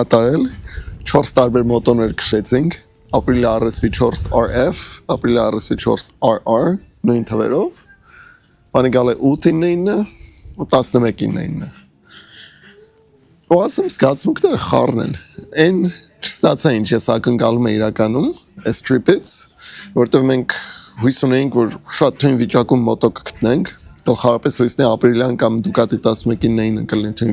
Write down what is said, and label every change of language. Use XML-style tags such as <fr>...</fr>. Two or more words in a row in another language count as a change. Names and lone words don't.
<hy>միսիան կատարել, 4 տարբեր մոտոներ քշեցինք, ապրիլի RSV 4RF, ապրիլի RSV 4RR, նույն թվերով, բանի գալ է 8-9 ու 11-9։ Ու ասեմ զգացմունքները խառն են, այն չստացա ինչ ես ակնկալում է իրականում, այս trip-ից, որտեղ մենք հույս ունեինք, որ շատ թույն վիճակում մոտո կգտնենք, գլխավորապես հույսն է ապրիլյան կամ Ducati 11-9 կլինի թույն</hy>